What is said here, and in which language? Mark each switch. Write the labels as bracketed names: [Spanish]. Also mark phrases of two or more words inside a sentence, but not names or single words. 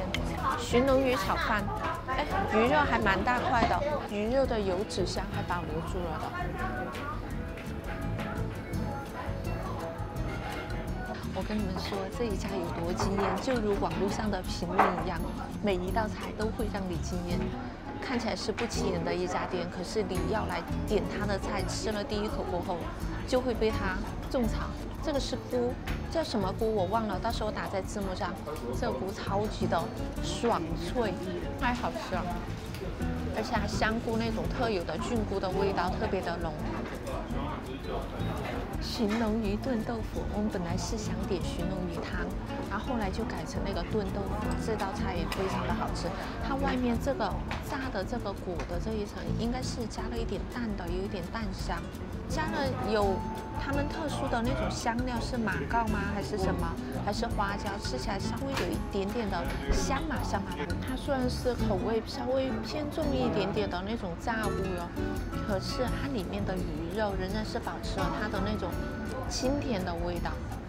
[Chinese] 鱘龍魚炒飯，哎，魚肉還蠻大塊的，魚肉的油脂香還保留住了的。我跟你們說這一家有多驚豔，就如網絡上的評論一樣，每一道菜都會讓你驚豔。看起來是不起眼的一家店，可是你要來點他的菜，吃了第一口過後，就會被他種草。這個是菇，叫什麼菇我忘了，到時候打在字幕上。這個菇超級的爽脆，太好吃了，而且還香菇那種特有的菌菇的味道特別的濃。鱘龍魚燉豆腐，我們本來是想點鱘龍魚湯，然後後來就改成那個燉豆腐。這道菜也非常的好吃，它外面這個炸的這個裹的這一層，應該是加了一點蛋的，有一點蛋香，加了有他們特殊的那種香料，是馬告嗎？還是什麼？還是花椒？吃起來稍微有一點點的香麻香麻的。它雖然是口味稍微偏重一點點的那種炸物喲，可是它裡面的魚肉仍然是保持了它的那種清甜的味道。